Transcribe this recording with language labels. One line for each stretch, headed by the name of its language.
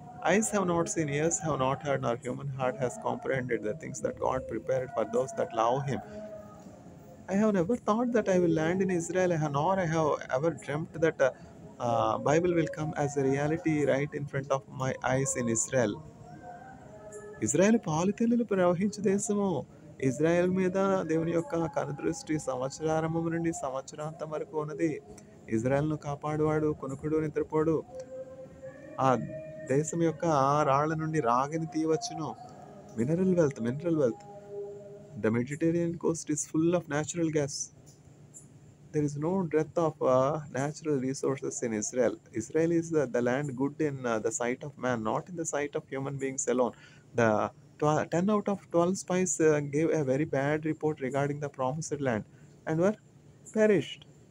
English: Eyes have not seen, ears have not heard, nor human heart has comprehended the things that God prepared for those that love Him. I have never thought that I will land in Israel, nor I have ever dreamt that Bible will come as a reality right in front of my eyes in Israel.
Telugu: Israel పాలుతెల్లులు ప్రవహించు దేశము. Israel మీద దేవుని యొక్క కనుదృష్టి సంవత్సరారంభం నుండి సంవత్సరాంతం వరకు ఉన్నది. ఇజ్రాయెల్ను కాపాడువాడు కొనుకుడు నిద్రపోడు. ఆ దేశం యొక్క రాళ్ల నుండి రాగిని తీయవచ్చును.
English: Mineral wealth. The Mediterranean coast is full of natural gas. There is no dearth of natural resources in Israel. Israel is the land good in the sight of man, not in the sight of human beings alone. The 10 out of 12 spies gave a very bad report regarding the promised land and were perished.